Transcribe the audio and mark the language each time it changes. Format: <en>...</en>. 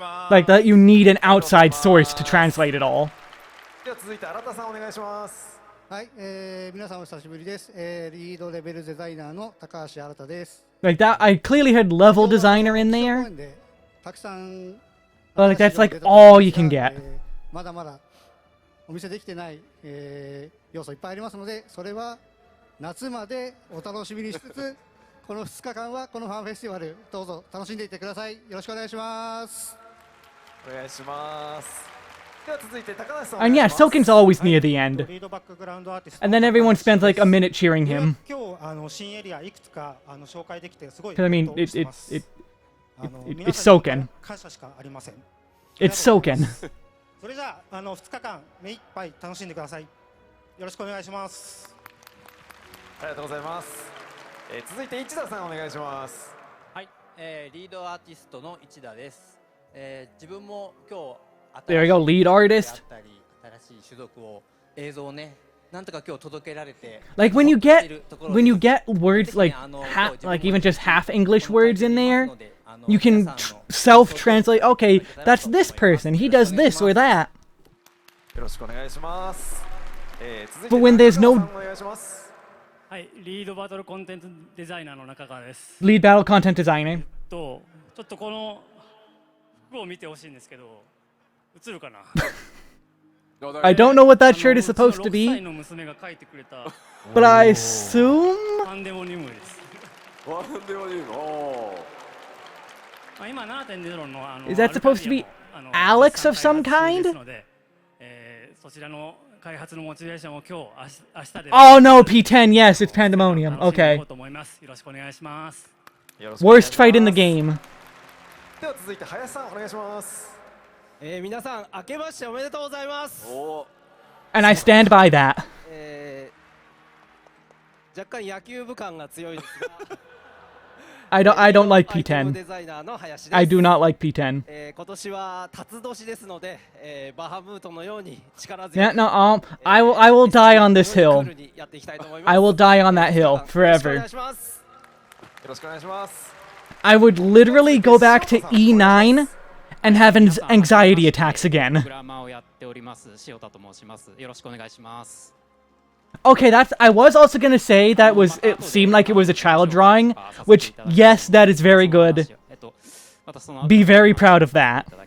<en>Like that, you need an outside source to translate it all.</en> <ja>では続いて新田さんお願いします。はい、皆さんお久しぶりです。リードレベルデザイナーの高橋新です。</ja> <en>Like that, I clearly heard level designer in there.</en> <ja>たくさん。</ja> <en>But like that's like all you can get.</en> <ja>まだまだお見せできてない、要素いっぱいありますので、それは夏までお楽しみにしつつ、この2日間はこのファンフェスティバルどうぞ楽しんでいってください。よろしくお願いします。お願いします。では続いて高梨さん。</ja> <en>And yeah, Soken's always near the end. And then everyone spends like a minute cheering him.</en> <ja>今日新エリアいくつか紹介できてすごい。</ja> <en>I mean, it's Soken.</en> <ja>感謝しかありません。</ja> <en>It's Soken.</en> <ja>それじゃあ2日間目いっぱい楽しんでください。よろしくお願いします。ありがとうございます。続いて市田さんお願いします。はい、リードアーティストの市田です。自分も今日</ja> <en>There you go, lead artist.</en> <ja>新しい種族を映像をね、なんとか今日届けられて。</ja> <en>Like when you get words like like even just half English words in there, you can self-translate. Okay, that's this person. He does this or that.</en> <ja>よろしくお願いします。</ja> <en>But when there's no</en> <ja>はい、リードバトルコンテンツデザイナーの中川です。</ja> <en>Lead battle content designer.</en> <ja>ちょっとこの服を見てほしいんですけど、映るかな</ja> <en>I don't know what that shirt is supposed to be,</en> <ja>6歳の娘が描いてくれた</ja> <en>but I assume</en> <ja>パンデモニウムです。パンデモニウム。おー。 今 7.0 の</ja> <en>Is that supposed to be Alex of some kind?</en> <ja>そちらの開発のモチベーションを今日明日で。</ja> <en>Oh no, P10, yes, it's Pandemonium. Okay.</en> <ja>よろしくお願いします。</ja> <en>Worst fight in the game.</en> <ja>では続いて林さんお願いします。皆さん明けましておめでとうございます。</ja> <en>And I stand by that.</en> <ja>若干野球部感が強いですが。</ja> <en>I don't like P10. I do not like P10.</en> <ja>今年は辰年ですので、バハムートのように力強く。</ja> <en>Yeah, no, I will die on this hill. I will die on that hill forever.</en> <ja>よろしくお願いします。</ja> <en>I would literally go back to E9 and have anxiety attacks again.</en> <ja>グラマーをやっております塩田と申します。よろしくお願いします。</ja> <en>Okay, I was also gonna say it seemed like it was a child drawing, which, yes, that is very good. Be very proud of that.</en>